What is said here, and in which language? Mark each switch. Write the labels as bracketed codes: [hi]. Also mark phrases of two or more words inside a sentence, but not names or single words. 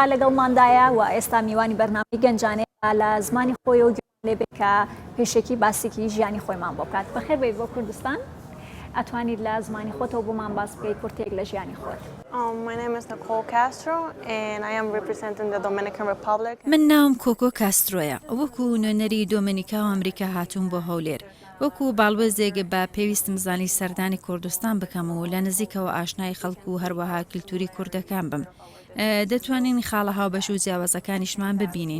[ckb] لەگەڵماندایە و ئێستا میوانی بەرنامەی گەنجانەیە لە زمانی خۆی و لێبێ کە پێشێکی باسێکی ژیانی خۆیمان بۆ بکات. بەخێر بێت بۆ کوردستان ئەتوانیت لە زمانی خۆتەوە بۆمان باس بکەیت کورتێک لە ژیانی خۆت. [en] My name is Nicole Castro and I am representing the Dominican Republic. [ckb] من ناوم کۆکۆ کاسترۆیە وەکو نوێنەری دۆمینیکا و ئەمریکا هاتوون بۆ هەولێر وەکو باڵوێزێک بە پێویستم زانی سەردانی کوردستان بکەم و لە نزیکەوە ئاشنای خەڵک و هەروەها کللتوری کوردەکان بم. دەتوانین خاڵە هاوبەش و جیاوازەکانیشمان ببینین.